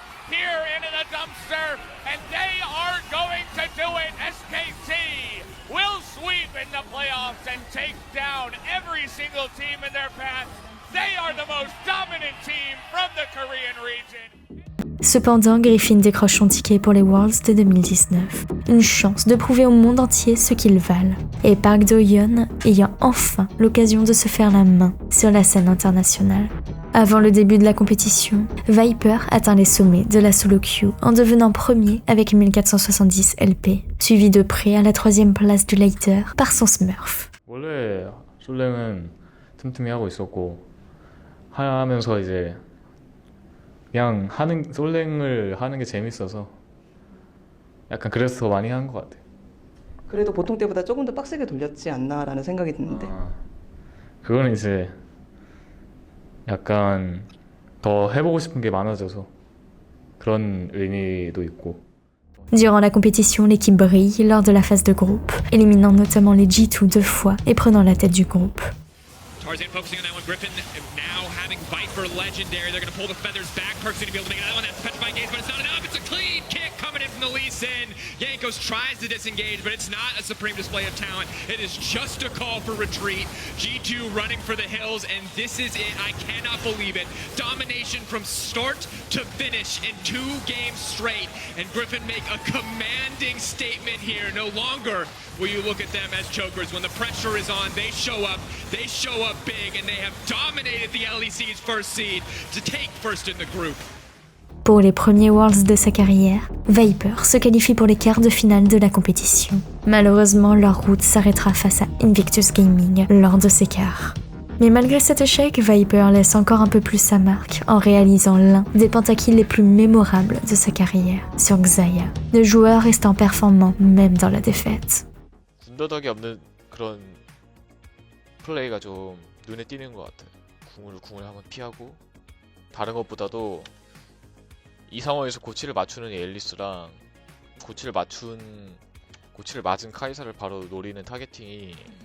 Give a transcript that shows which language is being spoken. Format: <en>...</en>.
<en>Here into the dumpster, and they are going to do it. SKT will sweep in the playoffs and take down every single team in their path. They are the most dominant team from the Korean region.</en> <fr>Cependant, Griffin décroche son ticket pour les Worlds de 2019. Une chance de prouver au monde entier ce qu'ils valent. Et Park Do-yeon ayant enfin l'occasion de se faire la main sur la scène internationale. Avant le début de la compétition, Viper atteint les sommets de la solo queue en devenant premier avec 1470 LP, suivi de près à la 3e place du later par son Smurf.</fr> <ko>원래 솔랭은 틈틈이 하고 있었고 하면서 이제 그냥 솔랭을 하는 게 재밌어서 약간 그래서 더 많이 한 것 같아요. 그래도 보통 때보다 조금 더 빡세게 돌렸지 않나라는 생각이 드는데. 그거는 이제 약간 더 해보고 싶은 게 많아져서 그런 의미도 있고.</ko> <fr>Durant la compétition, l'équipe brille lors de la phase de groupe, éliminant notamment les G2 2 fois et prenant la tête du groupe.</fr> <en>Tarzan focusing on that one. Griffin now having Viper legendary. They're going to pull the feathers back. Perk's going to be able to make another one. That's petrifying gaze, but it's not enough. It's a clean kick coming in from the Lee Sin. Jankos tries to disengage, but it's not a supreme display of talent. It is just a call for retreat. G2 running for the hills, and this is it. I cannot believe it. Domination from start to finish in 2 games straight. And Griffin make a commanding statement here. No longer will you look at them as chokers. When the pressure is on, they show up big, and they have dominated the LEC's first seed to take first in the group.</en> <fr>Pour les premiers Worlds de sa carrière, Viper se qualifie pour les quarts de finale de la compétition. Malheureusement, leur route s'arrêtera face à Invictus Gaming lors de ces quarts. Mais malgré cet échec, Viper laisse encore un peu plus sa marque en réalisant l'un des pentakills les plus mémorables de sa carrière sur Xayah, le joueur restant performant même dans la défaite.</fr> <ko>군더더기 없는 그런 플레이가 좀 눈에 띄는 것 같아요. 궁을 한번 피하고 다른 것보다도 이 상황에서 고치를 맞추는 앨리스랑 고치를 맞은 카이사를 바로 노리는 타겟팅이</ko>